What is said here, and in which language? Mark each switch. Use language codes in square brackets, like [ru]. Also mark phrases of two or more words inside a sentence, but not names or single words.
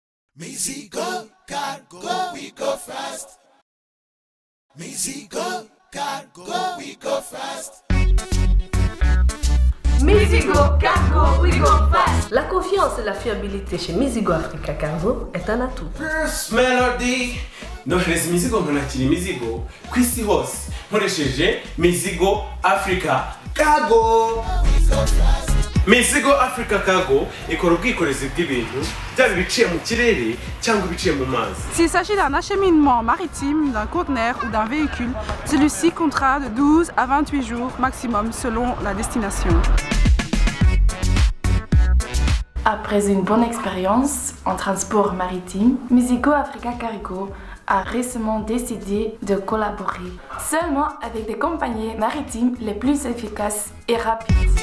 [en] Mizigo Cargo, we go fast. Mizigo Cargo, we go fast. Mizigo Cargo, we go fast. [fr] La confiance et la fiabilité chez Mizigo Africa Cargo est un atout. [rw] First Melody. Nohereza imizigo nkanakira imizigo ku isi hose nkoresheje Mizigo Africa Cargo. Mizigo Africa Cargo ikora ubwikorezi bw'ibintu byaba biciye mu kirere cyangwa biciye mu mazi. [fr] S'il s'agit d'un acheminement maritime, d'un conteneur ou d'un véhicule, celui-ci comptera de 12 à 28 jours maximum selon la destination. Après une bonne expérience en transport maritime, Mizigo Africa Cargo a récemment décidé de collaborer seulement avec des compagnies maritimes les plus efficaces et rapides.